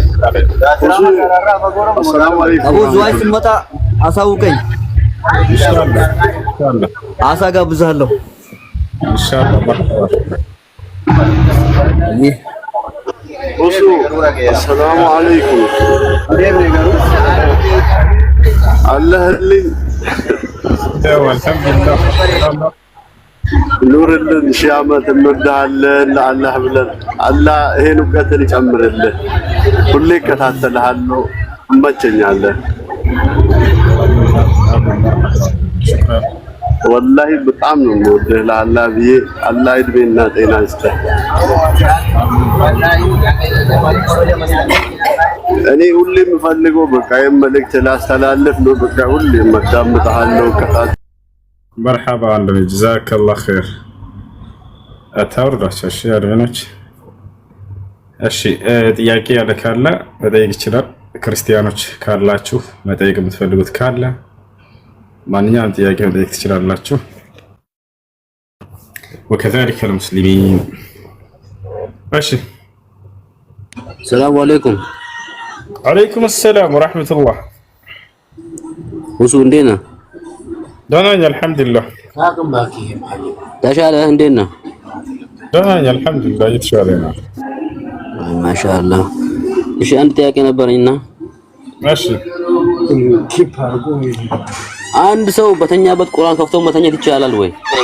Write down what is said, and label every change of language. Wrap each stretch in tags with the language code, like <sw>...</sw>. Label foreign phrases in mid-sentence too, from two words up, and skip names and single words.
<ar>السلام عليكم</ar> <am>ابو زواይ ስመጣ አሳውቀኝ</am> <ar>ኢንሻአላህ</ar> <am>አሳ ጋብዛለሁ</am> <ar>ኢንሻአላህ السلام عليكم الله لي الحمد لله</ar> <am>نور لن شامت እንወድሃለን ለአላህ ብለን አላህ ይሄን እውቀትን ይጨምርልህ ሁሌ እከታተልሃለሁ እመቸኛለህ والله በጣም ነው የምወድህ ለአላህ ብዬ አላህ እድሜና ጤና ይስጥህ እኔ ሁሌ የምፈልገው በቃ የመልእክት ላስተላልፍ ነው በቃ ሁሌ መዳምጣለሁ ከታት</am> <ar>مرحبا عندنا جزاك الله خير</ar> <am>አታውርዳቸው እሺ አድቨኖች እሺ ጥያቄ ያለ ካለ መጠየቅ ይችላል ክርስቲያኖች ካላችሁ መጠየቅ የምትፈልጉት ካለ ማንኛውም ጥያቄ መጠየቅ ትችላላችሁ</am> <ar>وكذلك المسلمين</ar> <am>እሺ</am> <ar>السلام عليكم عليكم السلام ورحمة الله</ar> <am>وسو እንዴት ነህ ደህና ነኝ አልহামዱሊላህ ተሻለህ እንዴት ነህ ደህና ነኝ አልহামዱሊላህ እየተሻለኝ ነው ማሻአላህ እሺ አንድ ጥያቄ ነበረኝና እሺ አንድ ሰው በተኛበት ቁርአን ከፍቶ መተኛት ይቻላል ወይ</am>